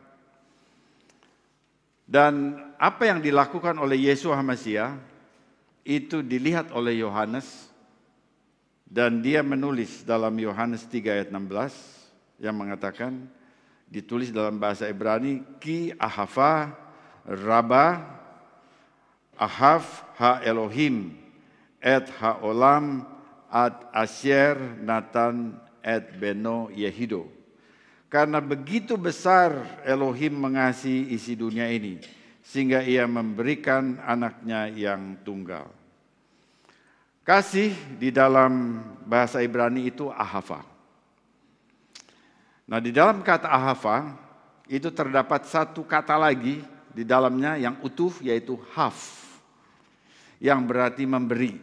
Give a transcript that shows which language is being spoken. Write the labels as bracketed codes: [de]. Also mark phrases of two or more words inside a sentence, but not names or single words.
[id] Dan apa yang dilakukan oleh Yesua HaMasiah itu dilihat oleh Yohanes, dan dia menulis dalam Yohanes 3 ayat 16 yang mengatakan, ditulis dalam bahasa Ibrani, [he] כי אהבה רבה אהב האלוהים את העולם עד אשר נתן את בנו יחידו. [id] Karena begitu besar Elohim mengasihi isi dunia ini, sehingga ia memberikan anaknya yang tunggal. Kasih di dalam bahasa Ibrani itu ahava. Nah, di dalam kata ahava itu terdapat satu kata lagi di dalamnya yang utuh, yaitu haf, yang berarti memberi.